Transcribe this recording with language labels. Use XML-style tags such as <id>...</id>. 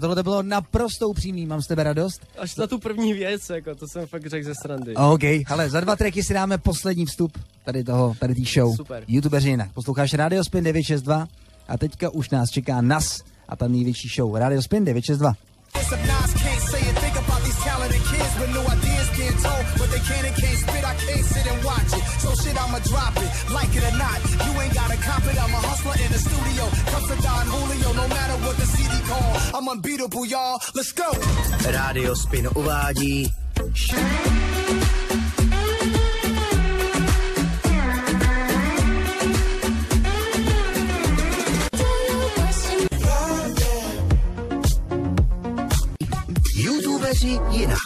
<cs>Tohle to bylo naprosto upřímný, mám z tebe radost. Až na tu první věc, jako to jsem fakt řekl ze srandy. OK, hele, za 2 tracky si dáme poslední vstup tady té show. Super. YouTubeři jinak. Posloucháš Radio Spin 962 a teďka už nás čeká NAS a ta největší show. Radio Spin 962.</cs> <en>But they can't spit, I can't sit and watch it. So shit, I'ma drop it, like it or not. You ain't gotta cop it, I'm a hustler in the studio. Comes to Don Julio, no matter what the CD call. I'm unbeatable, y'all, let's go.</en> <cs>Radio Spin uvádí YouTubeři jinak.</cs>